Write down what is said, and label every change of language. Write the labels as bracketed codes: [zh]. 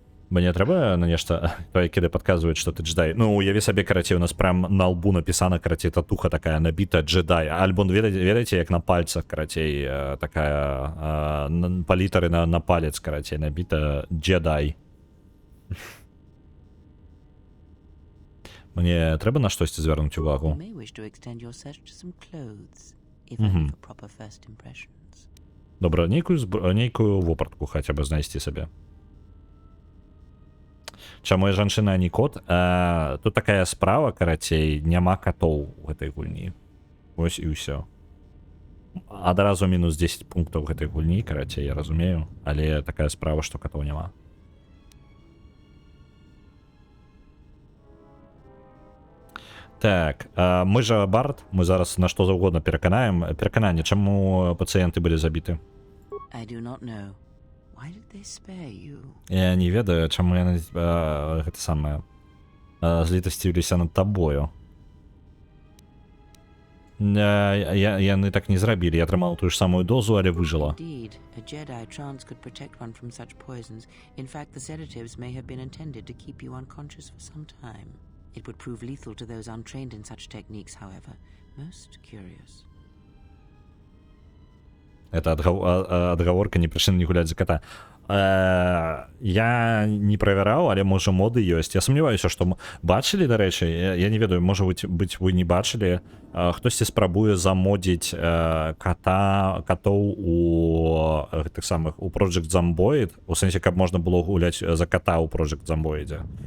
[be] Мне трэба на нешта, той кіды падказваюць, што ты джедай. Ну, уяві сабе, карацей, у нас прям на лбу напісана, карацей, татуха такая набіта джедай. Альбо, ведаеце, як на пальцах, карацей, такая, па літары на палец, карацей, набіта джедай. Мне трэба на штосьці звярнуць [en] You [be] увагу. [en] may wish to extend your search to some clothes, if only for proper first impressions. [be] Добра, нейкую вопратку хаця бы знайсці сабе. Чаму я жанчына, а не кот? Тут такая справа, карацей, няма катоў у гэтай гульні. Вось і ўсё. Адразу мінус 10 пунктаў гэтай гульні, карацей, я разумею, але такая справа, што катоў няма. Так, мы жа бард, мы зараз на што заўгодна перакананне, чаму пацыенты былі забіты. [en] I do not know. Why did they spare you? [be] Я не ведаю, чаму яны гэта самае злітасцівіліся над табою. Яны так не зрабілі, я атрымаў тую ж самую дозу, але выжыла. [en] Indeed, a Jedi trance could protect one from such poisons. In fact, the sedatives may have been intended to keep you unconscious for some time. It would prove lethal to those untrained in such techniques, however. Most curious. [be] Это адгаворка, не прычына не гуляць за кота. Я не правяраў, але можа моды ёсць. Я сумняваюся, што бачылі, дарэчы, я не ведаю, можа быць вы не бачылі, хтосьці спрабуе замодзіць катоў у гэтых самых у Project Zomboid, у сэнсе, каб можна было гуляць за кота ў Project Zomboid.